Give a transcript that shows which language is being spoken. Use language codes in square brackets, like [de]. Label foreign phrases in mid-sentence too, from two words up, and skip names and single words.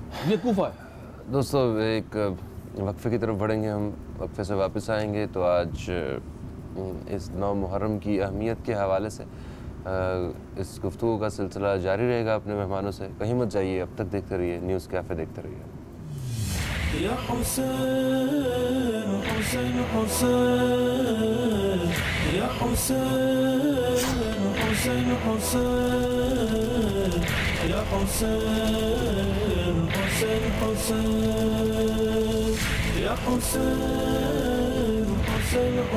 [ur] یہ کوفہ ہے. دوستو ایک وقفے کی طرف بڑھیں گے ہم. وقفے سے واپس آئیں گے تو آج اس 9 محرم کی اہمیت کے حوالے سے اس گفتگو کا سلسلہ جاری رہے گا اپنے مہمانوں سے. کہیں مت جائیے, اب تک دیکھتے رہیے نیوز کیفے, دیکھتے رہیے. [ar] يا حسين حسين حسين يا حسين حسين حسين يا حسين حسين حسين يا حسين حسين